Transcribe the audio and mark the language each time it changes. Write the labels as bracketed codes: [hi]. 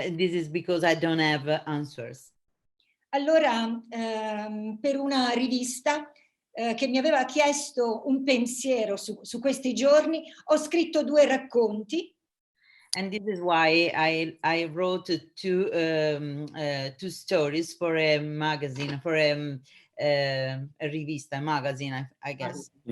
[en] This is because I don't have answers. [it] Allora, per una rivista che mi aveva chiesto un pensiero su questi giorni, ho scritto 2 racconti. [en] And this is why I wrote two stories for a magazine, for a rivista, a magazine, I guess.